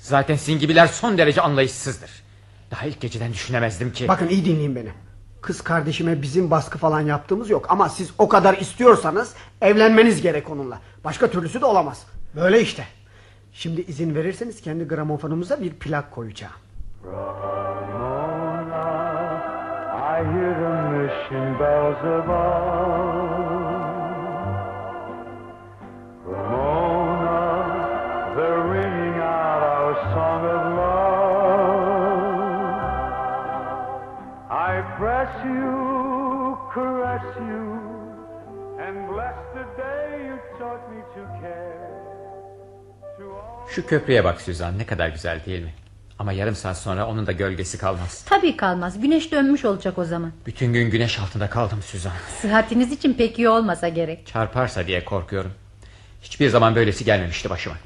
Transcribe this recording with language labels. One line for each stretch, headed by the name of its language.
Turkish: Zaten sizin gibiler son derece anlayışsızdır. Daha ilk geceden düşünemezdim ki. Bakın iyi dinleyin beni. Kız kardeşime bizim baskı falan yaptığımız yok. Ama siz o kadar istiyorsanız evlenmeniz gerek onunla. Başka türlüsü de olamaz. Böyle işte. Şimdi izin verirseniz kendi gramofonumuza bir plak koyacağım.
English: Ramona, I hear the mission bells above. Ramona, they're ringing out our song of love. I press you, caress you, and bless the day you taught me to care.
Turkish: Şu köprüye bak Suzan, ne kadar güzel değil mi? Ama yarım saat sonra onun da gölgesi kalmaz. Tabii kalmaz, güneş dönmüş olacak o zaman. Bütün gün güneş altında kaldım Suzan. Sıhhatiniz için pek iyi olmasa gerek. Çarparsa diye korkuyorum. Hiçbir zaman böylesi gelmemişti başıma.